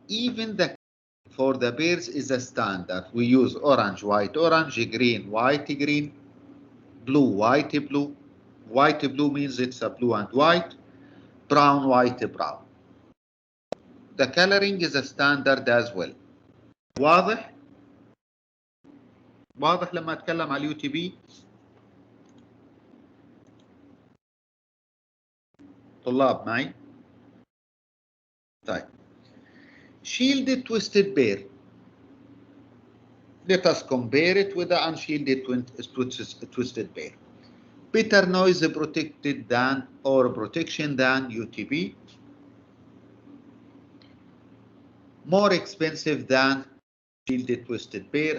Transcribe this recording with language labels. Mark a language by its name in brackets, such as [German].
[English] Even the for the pairs is a standard. We use orange, white, orange, green, white, green, blue, white, blue. White, blue means it's a blue and white. Brown, white, brown. The coloring is a standard as well. [Arabic] واضح؟ واضح لما اتكلم على اليو تي بي؟ طلاب معي؟ طيب. [English] Shielded twisted pair. Let us compare it with the unshielded twisted pair. Better noise protected than or protection than UTP. More expensive than shielded twisted pair.